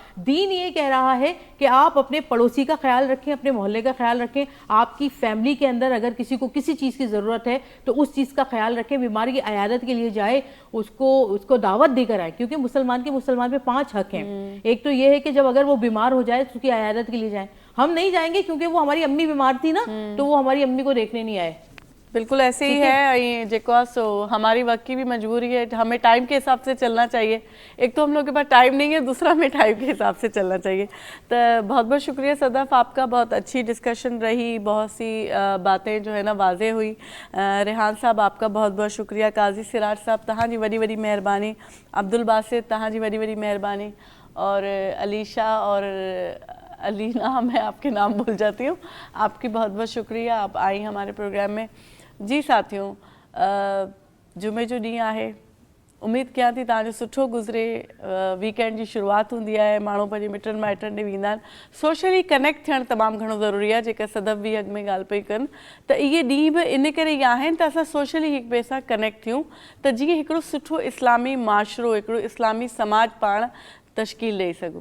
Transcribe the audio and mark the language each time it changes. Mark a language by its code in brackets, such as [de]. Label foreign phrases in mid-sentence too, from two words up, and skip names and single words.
[hi] दीन ये कह रहा है कि आप अपने पड़ोसी का ख्याल रखें, अपने मोहल्ले का ख्याल रखें, आपकी फैमिली के अंदर अगर किसी को किसी चीज़ की ज़रूरत है तो उस चीज़ का ख्याल रखें, बीमारी की अयादत के लिए जाए, उसको दावत देकर आए, क्योंकि मुसलमान पे 5 हक हैं। एक तो ये है कि जब अगर वो बीमार हो जाए तो उसकी अयादत के लिए जाए। हम नहीं जाएंगे क्योंकि वो हमारी अम्मी बीमार थी ना, तो वो हमारी अम्मी को देखने नहीं आए। बिल्कुल ऐसे ही है ये [sd] जेको आहे सो [hi] हमारी वक्त की भी मजबूरी है, हमें टाइम के हिसाब से चलना चाहिए। एक तो हम लोग के पास टाइम नहीं है, दूसरा हमें टाइम के हिसाब से चलना चाहिए। तो बहुत बहुत शुक्रिया सदफ आपका, बहुत अच्छी डिस्कशन रही, बहुत सी बातें जो है ना वाजे हुई। [sd] रेहान साहब [hi] आपका बहुत बहुत शुक्रिया, [sd] काजी सिराज साहब तहां जी वॾी वॾी महिरबानी, अब्दुल बासित तहां जी वॾी वॾी महिरबानी, [hi] और अलीशा और अलीना, मैं आपके नाम भूल जाती हूँ, आपकी बहुत बहुत शुक्रिया, आप आई हमारे प्रोग्राम में। जी साथियों, [sd] जुमे जो ॾींहुं आहे, उम्मीद कयां थी तव्हांजो सुठो गुज़रे। वीकेंड जी शुरुआत हूंदी आहे, माण्हू पंहिंजे मिटनि माइटनि ॾे वेंदा आहिनि। [en] socially connect [sd] थियणु तमामु घणो ज़रूरी आहे, जेका सदफ बि अॻु में ॻाल्हि पई कनि, त इहे ॾींहं बि इन करे ई आहिनि त असां सोशली हिक ॿिए सां कनेक्ट थियूं, त जीअं हिकिड़ो सुठो इस्लामी माशरो, हिकिड़ो इस्लामी समाज पाण तश्कील ॾेई सघूं।